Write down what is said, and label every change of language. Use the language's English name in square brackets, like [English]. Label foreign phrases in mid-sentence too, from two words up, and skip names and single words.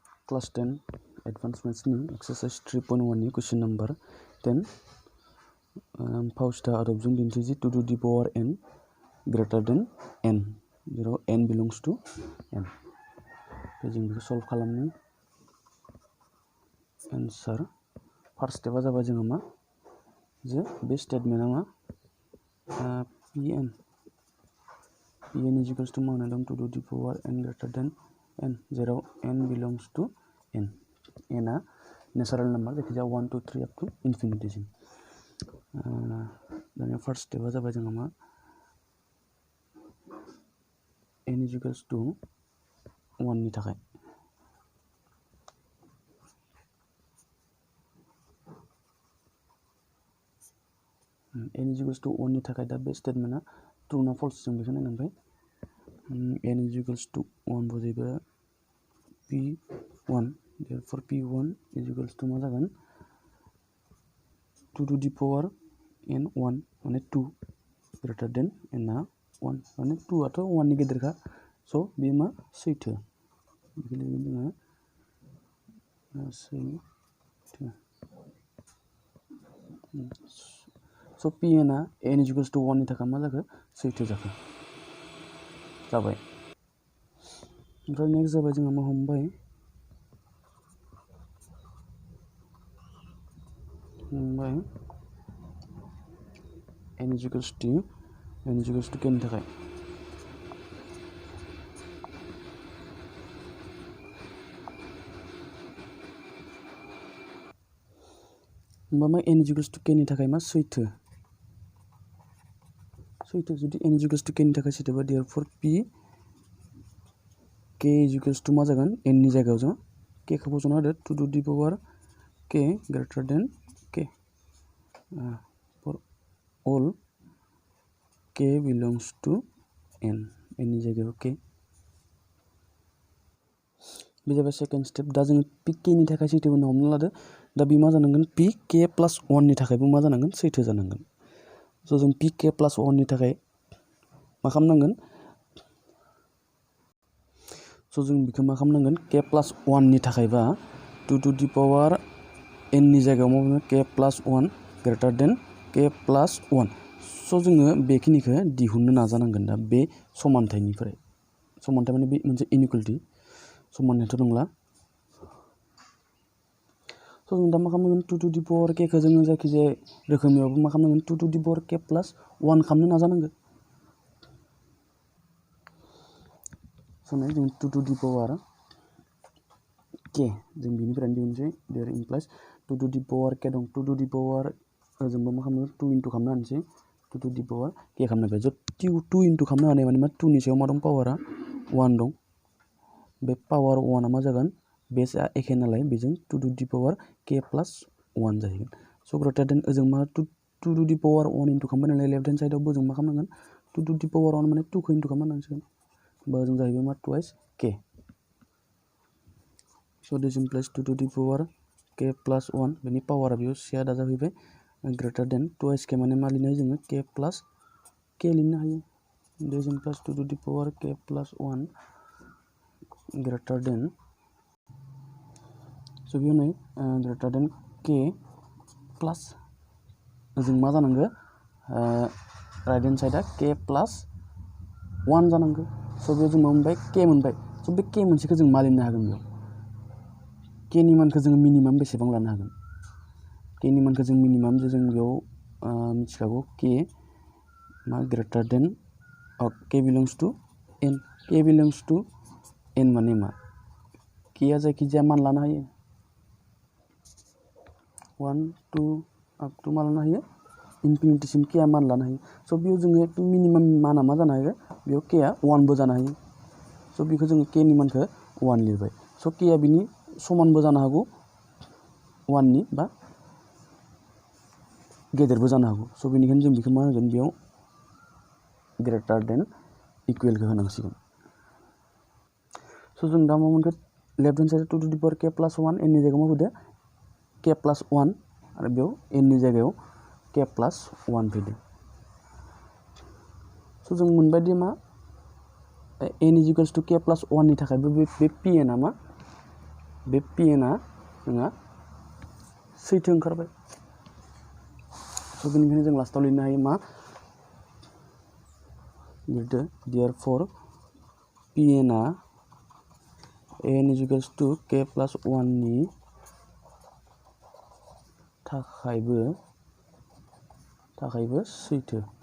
[English] class 10 advanced maths ni exercise 3.1 ni question number 10 Fausta adoption dinteji 2 to the power n greater than n जेराव n belongs to n [Bodo] जों बेखौ सल्व खालामनो [English] answer first step [Bodo] जाबाय जोङो मा जे बे स्टेटमेन्टआ मा [English] pn is equals to [Bodo] मा होनो दं [English] 2 to the power n greater than n [Bodo] जेराव [English] n belongs to n [Bodo] n आ [English] natural number [Bodo] जायखिजाया [English] 1 2 3 up to infinity [Bodo] सिम दानिया [English] first step [Bodo] जाबाय जोङो मा [English] n is equals to 1 [Bodo] नि थाखाय [English] n is equals to 1 [Bodo] नि थाखाय दा बे स्टेटमेन्टआ ट्रू ना फल्स जों बेखौ नायनांबाय [English] n is equals to 1 [Bodo] बुजिबा [English] p1 therefore p1 is equals to [Bodo] मा जागोन [English] 2 to the power n 1 [Bodo] माने [English] 2 greater than n [Bodo] आ 1 माने 2 आथ' 1 नि गेदेरखा सो बे मा सैथो बेखौ जोङो सैथो सो pn आ [English] n is equals to 1 [Bodo] नि थाखाय मा जाखो सैथो जाबाय ओमफ्राय नेक्स्ट जाबाय जोङो मा हमबाय [English] n is equals to k [Bodo] नि थाखाय होमबा मा [English] n is equals to k [Bodo] नि थाखाय मा सैथो जुदि [English] n is equals to k [Bodo] नि थाखाय सैथोबा [English] therefore p k is equals to [Bodo] मा जागोन n नि जायगायाव जों k खौ बस'ना होदो [English] 2 to the power k greater than k for all k belongs to n [Bodo] नि जायगायाव k बे जाबाय [English] second step [Bodo] दा जों p k नि थाखाय सैथो होनना हमना लादो दा बे मा जानांगोन [English] p k plus 1 [Bodo] नि थाखायबो मा जानांगोन सैथो जानांगोन सो जों [English] p k plus 1 [Bodo] नि थाखाय मा खालामनांगोन सो जों बेखौ मा खालामनांगोन [English] k plus 1 [Bodo] नि थाखायबा [English] 2 to the power n [Bodo] नि जायगायाव मा बुङो [English] k plus 1 greater than k plus 1 [Bodo] सो जोङो बेखिनिखौ दिहुननो नाजानांगोन दा बे समानथायनिफ्राय समानथाय माने बे मोनसे इनइक्वालिटी समानथायथ' नंला सो जों दा मा खालामनांगोन [English] 2 to the power k [Bodo] खौ जोङो जायखिजाया रोखोमैबाबो मा खालामनांगोन [English] 2 to the power k plus 1 [Bodo] खालामनो नाजानांगोन सो जों [English] 2 to the power k [Bodo] जों बिनिफ्रायनो दिहुनसै [English] there implies 2 to the power k [Bodo] दं [English] 2 to the power [Bodo] जोंबो मा खालामनांगोन [English] 2 into [Bodo] खालामनो हानोसै [English] 2 to the power k [Bodo] खालामनो हाबाय जो [English] 2 into [Bodo] खालामनो हानाय माने मा 2 नि सायाव मा दं पावारा 1 दं बे पावार 1 आ मा जागोन बेसआ एखे नालाय बेजों [English] 2 to the power k plus 1 [Bodo] जाहैगोन सो [English] greater than [Bodo] ओजों मा [English] 2 to the power 1 into [Bodo] खालामबाय नालाय [English] left hand side [Bodo] जों मा खालामनांगोन [English] 2 to the power 1 [Bodo] माने 2 खौ into खालामनो नांसिगोन होमबा जों जाहैबाय मा [English] twice k [Bodo] सो [English] this implies 2 to the power k plus 1 [Bodo] बेनि पावारा बेयाव से आदा जाहैबाय [English] greater than twice k [Bodo] माने मा लिरनो हायो जोङो [English] k plus k [Bodo] लिरनो हायो [English] this implies 2 to the power k plus 1 greater than [Bodo] सो बेयाव नै [English] greater than k plus [Bodo] जों मा जानांगौ [English] right hand side k plus 1 [Bodo] जानांगौ सो बेयाव जों मा मोनबाय k मोनबाय सो बे k मोनसेखौ जों मा लिरनो हागोन बेयाव k नि मानखौ जों मिनिमाम बेसेबां लानो हागोन k नि मानखौ जों मिनिमाम जों बेयाव मिथिखागौ k मा [English] greater than k belongs to n k belongs to n [Bodo] माने मा k आ जायखिजाया मान लानो हायो [English] 1 2 up to [Bodo] मा लानो हायो इनफिनिटी सिम k आ मान लानो हायो सो बेयाव जोङो एकदम मिनिमाम माना मा जानो हायो बेयाव k आ 1 बो जानो हायो सो बेखौ जोङो k नि मानखौ 1 लिरबाय सो k आ बिनि समानबो जानो हागौ 1 नि बा गेदेरबो जानो हागौ सो बेनिखायनो जों बेखौ मा होगोन बेयाव [English] greater than [Bodo] इक्वलखौ होनांसिगोन सो जों दा मा मोनगोन [English] left hand side 2 to the power k plus 1 [Bodo] n नि जायगायाव मा फैदो [English] k plus 1 [Bodo] आरो बेयाव n नि जायगायाव [English] k plus 1 [Bodo] फैदो सो जों मोनबाय दि मा [English] n is equals to k plus 1 [Bodo] नि थाखायबो बे pn आ मा बे pn आ जोंहा सैथो ओंखारबाय। स' बेनिखायनो जों लास्टआव लिरनो हायो मा लिरदो [English] therefore pn [Bodo] आ n = k + 1 नि थाखायबो सैथो